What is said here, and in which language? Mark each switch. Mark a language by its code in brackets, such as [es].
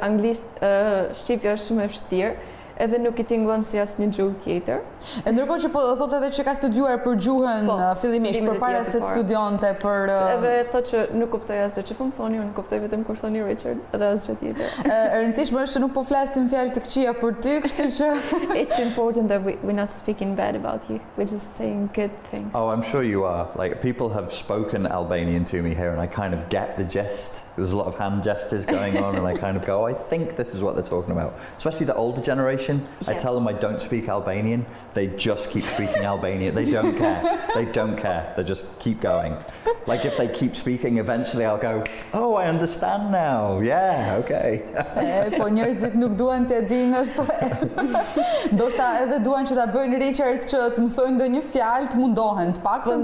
[sq] Anglisht, shqipja është shumë e vështirë, edhe nuk i tingëllon si asnjë gjuhë tjetër. E ndërkohë që po thotë edhe që ka studiuar për gjuhën fillimisht, përpara se të studionte për Edhe thotë që nuk kuptoj asgjë që po më thoni, unë kuptoj vetëm kur thoni Richard, edhe asgjë tjetër. E rëndësishme është që nuk po flasim fjalë të këqija për ty, kështu që [en] It's important that we're not speaking bad about you. We're just saying good things. Oh, I'm sure you are. Like, people have spoken Albanian to me here and I kind of get the gist. There's a lot of hand gestures going on and I kind of go, oh, I think this is what they're talking about. Especially the older generation. I tell them I don't speak Albanian. They just keep speaking Albanian. They don't care. They don't care. They just keep going. Like if they keep speaking, eventually I'll go, oh, I understand now. Yeah, okay. [sq] Po njerëzit nuk duan të dinë ashtu. Ndoshta edhe duan që ta bëjnë Richard që të mësojnë ndonjë fjalë, të mundohen të paktën.